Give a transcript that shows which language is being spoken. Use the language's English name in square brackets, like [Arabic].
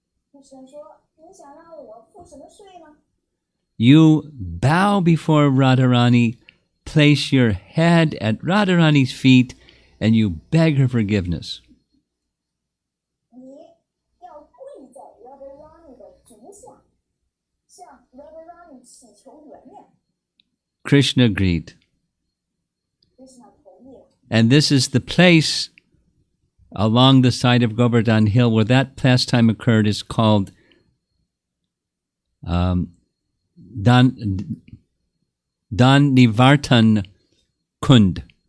[Chinese] Krishna 说：“你想让我付什么税呢？” [English] You bow before Radharani, place your head at Radharani's feet, and you beg her forgiveness. [Chinese] 你要跪在 Radharani 的足下，向 Radharani 祈求原谅。 [English] Krishna agreed. [Chinese] Krishna 同意了。 [English] And this is the place along the side of Govardhan Hill where that pastime occurred is called Dan Nivartan Kund.